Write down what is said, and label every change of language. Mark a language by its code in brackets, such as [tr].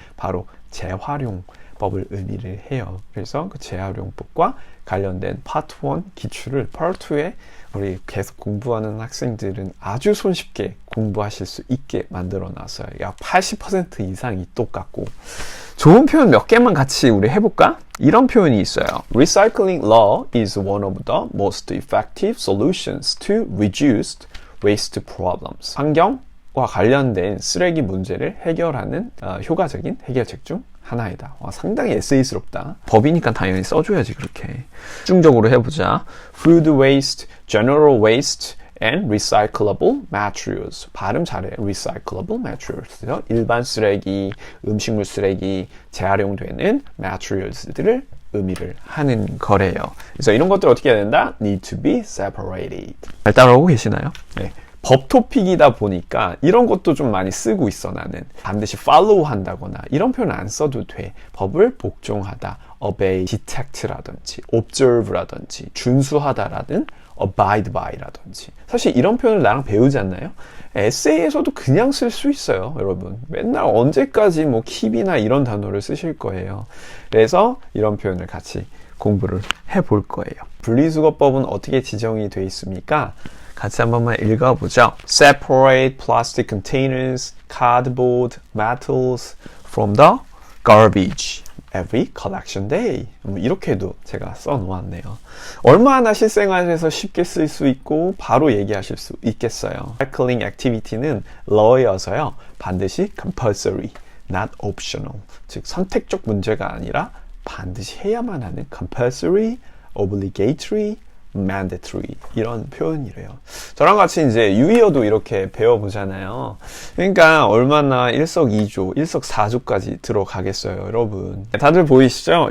[ko] 바로 재활용법을 의미를 해요. 그래서 그 재활용법과 관련된 파트 1 기출을 파트 2에 우리 계속 공부하는 학생들은 아주 손쉽게 공부하실 수 있게 만들어 놨어요. 약 80% 이상이 똑같고. 좋은 표현 몇 개만 같이 우리 해볼까? 이런 표현이 있어요. [en] Recycling law is one of the most effective solutions to reduce waste problems. [ko] 환경과 관련된 쓰레기 문제를 해결하는 효과적인 해결책 중 하나이다. 와, 상당히 에세이스럽다. 법이니까 당연히 써줘야지 그렇게. 집중적으로 해보자. [en] Food waste, general waste, and recyclable materials. [ko] 발음 잘해. recyclable materials. 일반 쓰레기, 음식물 쓰레기, 재활용되는 materials들을 의미를 하는 거래요. 그래서 이런 것들 어떻게 해야 된다? Need to be separated. 잘 따라오고 계시나요? 네. 법 토픽이다 보니까 이런 것도 좀 많이 쓰고 있어. 나는 반드시 follow 한다거나 이런 표현 안 써도 돼. 법을 복종하다, obey, detect라든지 observe라든지 준수하다라든 abide by라든지. 사실 이런 표현을 나랑 배우지 않나요? 에세이에서도 그냥 쓸 수 있어요. 여러분 맨날 언제까지 뭐 keep이나 이런 단어를 쓰실 거예요. 그래서 이런 표현을 같이 공부를 해볼 거예요. 분리수거법은 어떻게 지정이 되어 있습니까? 같이 한 번만 읽어보죠. [en] Separate plastic containers, cardboard, metals from the garbage every collection day. [ko] 이렇게도 제가 써놓았네요. 얼마나 실생활에서 쉽게 쓸 수 있고 바로 얘기하실 수 있겠어요. Recycling activity는 law여서요. 반드시 compulsory, not optional. 즉 선택적 문제가 아니라 반드시 해야만 하는 compulsory, obligatory, mandatory 이런 표현이래요. 저랑 같이 이제 유의어도 이렇게 배워보잖아요. 그러니까 얼마나 일석이조, 일석사조까지 들어가겠어요, 여러분. 다들 보이시죠?